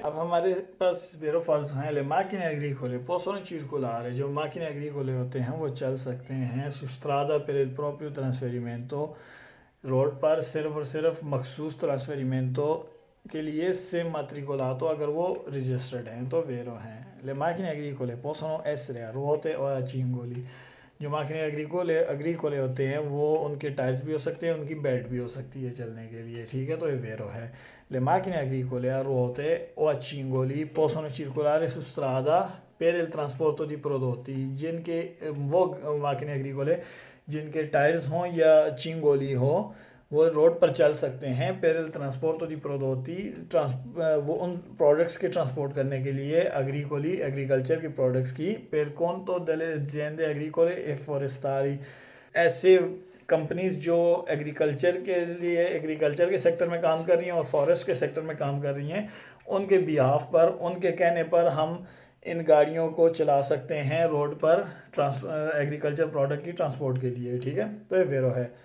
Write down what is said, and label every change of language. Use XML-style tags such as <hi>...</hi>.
<hi>अब हमारे पास वेरो फॉल्स हैं।</hi> <it>ले macchine agricole possono circolare,</it> <hi>जो macchine agricole होते हैं वो चल सकते हैं</hi> <it>su strada per il proprio trasferimento,</it> <hi>road पर सिर्फ और सिर्फ मखसूस ट्रांसफेरिमेंटो के लिए,</hi> <it>से matricolato,</it> <hi>अगर वो रजिस्टर्ड हैं तो वेरो हैं।</hi> <it>le macchine agricole possono essere a ruote o a cingoli,</it> <hi>जो माकिने अग्रीकोले होते हैं वो उनके टायर्स भी हो सकते हैं, उनकी बेल्ट भी हो सकती है चलने के लिए, ठीक है, तो ये वेरो है।</hi> <it>ले macchine agricole a ruote o a cingoli possono circolare su strada per il trasporto di prodotti,</it> <hi>जिनके वो माकिने agricole जिनके टायर्स हों या चिंगोली हो, वो रोड पर चल सकते हैं।</hi> <it>पेरल ट्रांसपोर्ट दी प्रोडोती,</it> <hi>वो उन प्रोडक्ट्स के ट्रांसपोर्ट करने के लिए, अग्रीकोली एग्रीकल्चर की प्रोडक्ट्स की,</hi> <it>पेर कौन delle aziende agricole e forestali,</it> <hi>ऐसे कंपनीज जो एग्रीकल्चर के लिए, एग्रीकल्चर के सेक्टर में काम कर रही हैं और फॉरेस्ट के सेक्टर में काम कर रही हैं, उनके बिहाफ पर, उनके कहने पर हम इन गाड़ियों को चला सकते हैं रोड पर एग्रीकल्चर प्रोडक्ट की ट्रांसपोर्ट के लिए, ठीक है, तो ये वेरो है।</hi>